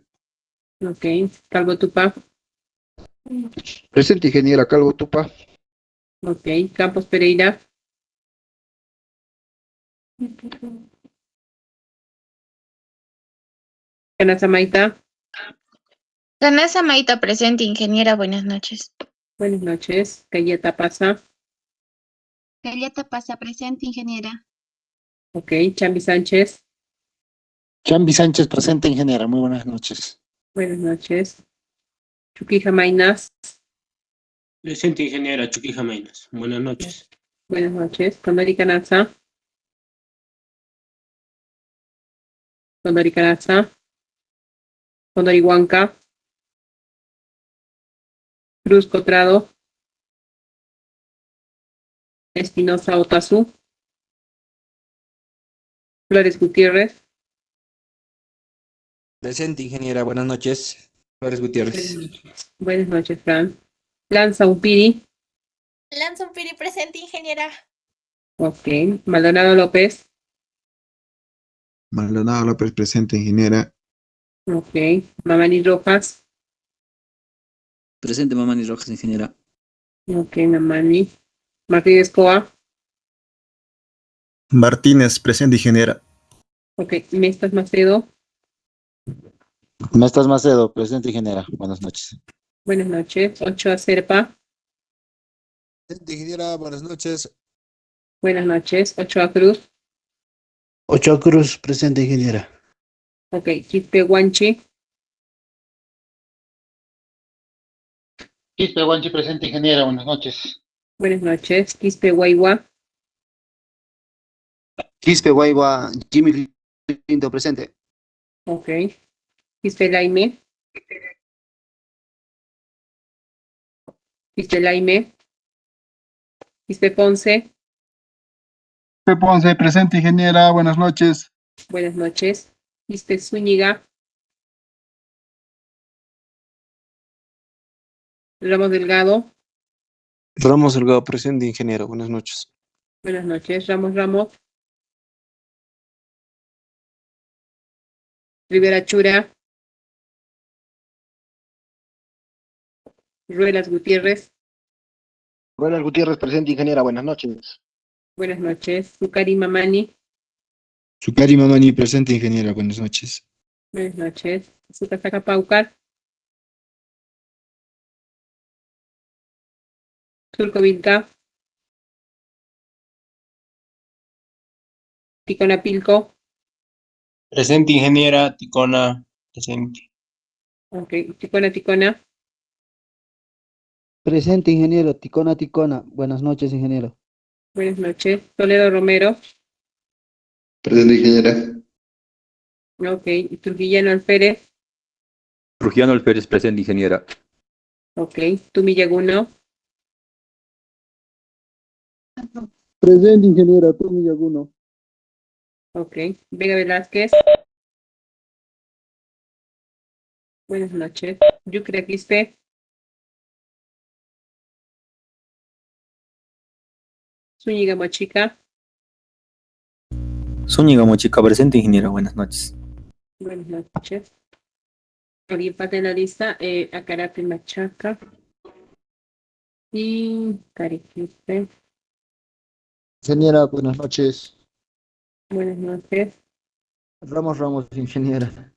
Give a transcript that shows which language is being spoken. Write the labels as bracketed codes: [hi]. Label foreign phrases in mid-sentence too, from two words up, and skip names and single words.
[es] ok, Calvo Tupa, Presente, ingeniera Calvo Tupa. ok, Campos Pereira, Canazamaita, Ganasa Maita, presente, ingeniera. Buenas noches. buenas noches, Cayeta Pasa, Cariata pasa presente, ingeniera. ok, Chambi Sánchez, Chambi Sánchez, presente, ingeniera. Muy buenas noches. buenas noches, Chuquija Mainas, Presente, ingeniera Chuquija Mainas. Buenas noches. buenas noches, Condori Canaza, Condori Canaza, Condori Huanca, Cruz Cotrado, Espinosa Otazú, Flores Gutiérrez, Presente, ingeniera. Buenas noches. Flores Gutiérrez. buenas noches, Fran, Lanza Upiri, Lanza un piri presente, ingeniera. ok, Maldonado López, Maldonado López, presente, ingeniera. ok, Mamani Rojas, Presente, Mamani Rojas, ingeniera. ok, Mamani, Martínez Coa, Martínez, presente, ingeniera. ok, Mestas Macedo, Mestas Macedo, presente, ingeniera. Buenas noches. buenas noches, Ochoa Serpa, Presente, ingeniera. Buenas noches. buenas noches, Ochoa Cruz, Ochoa Cruz, presente, ingeniera. ok, Quispe Guanchi, Quispe Guanchi, presente, ingeniera. Buenas noches. buenas noches, Quispe Guaigua, Quispe Guaigua, Jimmy Clinton, presente. ok, Quispe Laime, Quispe Laime, Quispe Ponce, Pepe Ponce, presente, ingeniera. Buenas noches. buenas noches, Quispe Zúñiga, Ramos Delgado, Ramos Delgado, presente, ingeniero. Buenas noches. buenas noches, Ramos Ramos, Rivera Chura, Ruelas Gutiérrez, Ruelas Gutiérrez, presente, ingeniera. Buenas noches. buenas noches, Zucari Mamani, Sucari Mamani, presente, ingeniera. Buenas noches. buenas noches, Zucasaca Paucar, Surco Vilca, Ticonapilco, Presente, ingeniera Ticona. Presente. ok, Ticona Ticona, Presente, ingeniero. Ticona, Ticona. Buenas noches, ingeniero. buenas noches, Toledo Romero, Presente, ingeniera. ok, Trujillano Alférez, Trujillano Alférez, presente, ingeniera. ok, Tumillaguno, Presente, ingeniera Tommy Yaguno. ok, Vega Velázquez, buenas noches, Yucre Quispe, Zúñiga Mochica, Zúñiga Mochica, presente, ingeniera. Buenas noches. buenas noches. Había empate en la lista, Acarapi Machaca y Cariquispe, Ingeniera, buenas noches. buenas noches. Ramos Ramos, ingeniera.